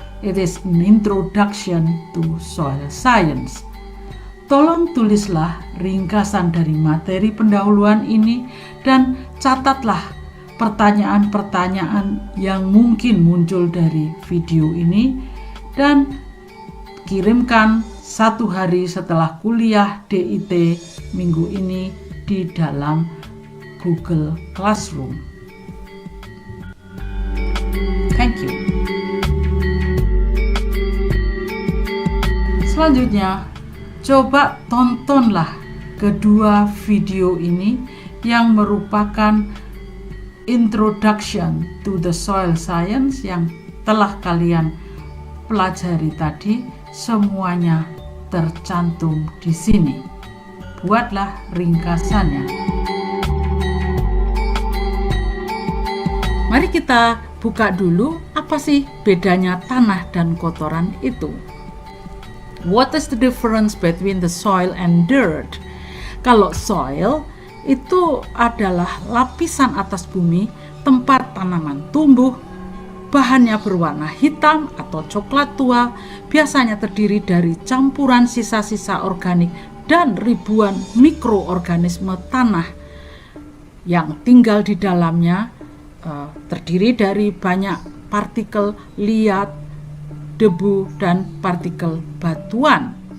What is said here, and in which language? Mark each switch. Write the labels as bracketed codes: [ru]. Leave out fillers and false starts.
[en] It is an introduction to soil science. [id] Tolong tulislah ringkasan dari materi pendahuluan ini dan catatlah pertanyaan-pertanyaan yang mungkin muncul dari video ini dan kirimkan 1 hari setelah kuliah DIT minggu ini di dalam Google Classroom. [en] Thank you. [id] Selanjutnya, coba tontonlah kedua video ini yang merupakan [en] introduction to the soil science [id] yang telah kalian pelajari tadi. Semuanya tercantum di sini. Buatlah ringkasannya. Mari kita buka dulu apa sih bedanya tanah dan kotoran itu. [en] What is the difference between the soil and dirt? [id] Kalau soil itu adalah lapisan atas bumi tempat tanaman tumbuh. Bahannya berwarna hitam atau coklat tua, biasanya terdiri dari campuran sisa-sisa organik dan ribuan mikroorganisme tanah yang tinggal di dalamnya, terdiri dari banyak partikel liat, debu, dan partikel batuan.